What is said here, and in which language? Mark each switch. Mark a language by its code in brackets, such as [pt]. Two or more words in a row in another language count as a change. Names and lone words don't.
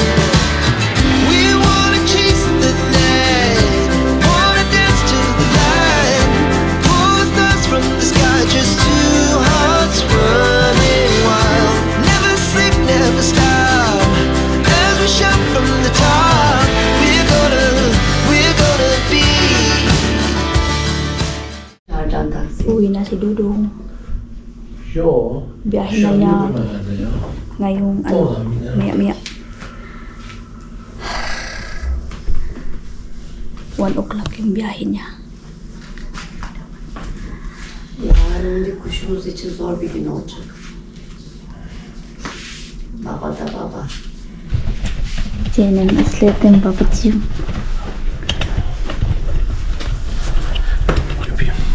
[en] We wanna chase the night, wanna dance to the light, pull the stars from the sky, just two hearts running wild. Never sleep, never stop, as we shout from the top. We're gonna be. [tl] Uwi na si Dodong. Yo. Biyahe na niya ngayong maya-maya. 1 o'clock yung biyahe niya. [tr] Yarın bir kuşumuz için zor bir gün olacak. Baba da baba. Canım ıslatın babacığım. Öpeyim.